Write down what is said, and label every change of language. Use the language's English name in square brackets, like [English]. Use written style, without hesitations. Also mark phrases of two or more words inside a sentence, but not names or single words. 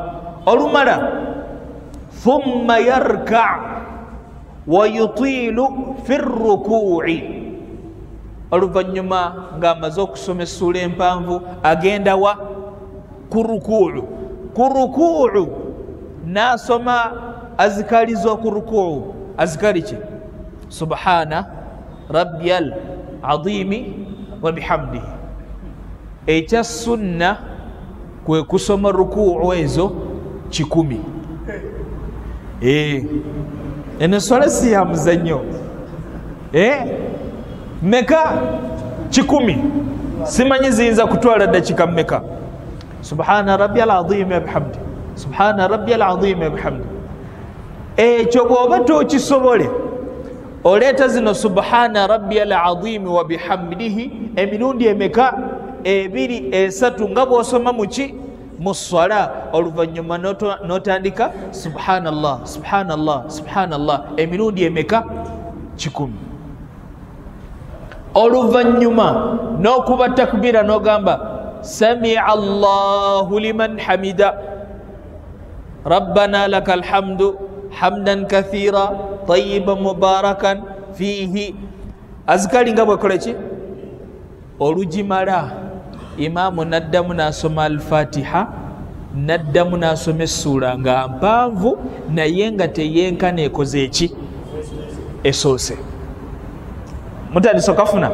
[Arabic] Olumala ثم يركع ويطيل في الركوع. [Ganda] Oluvannyuma ng'amaze okusoma essula empanvu agenda wa? Ku ruku'u. Ku ruku'u n'asoma azikali z'oku ruku'u. Azikali ki? [Arabic] سبحان ربي العظيم وبحمده. [Ganda] Ekya sunna kwe kusoma ruku'u ezo 100. Eno swala si ya muzannyo. Meka 100. Simanyi ziyinza kutwala dakika mmeka. [Arabic] سبحان ربي العظيم وبحمده. سبحان ربي العظيم وبحمده. [Ganda] Ekyo bw'oba tokisobole oleeta zino [Arabic] سبحان ربي العظيم وبحمده [Ganda] emirundi emeka? 2, 3 nga bw'osoma muki? Mu swala. Oluvannyuma n'otandika [Arabic] سبحان الله سبحان الله سبحان الله [Ganda] emirundi emeka? [Arabic] 100. [Ganda] Oluvannyuma n'okuba takbira n'ogamba [Arabic] سمع الله لمن حمده ربنا لك الحمد حمدا كثيرا طيبا مباركا فيه. [Ganda] Azikali nga bwekola ki? Olugimala imaamu naddamu n'asoma al-Fatiha, naddamu n'asoma essula nga mpanvu naye nga teyenkana ekoze eki? Esoose. Mutandise okafuna?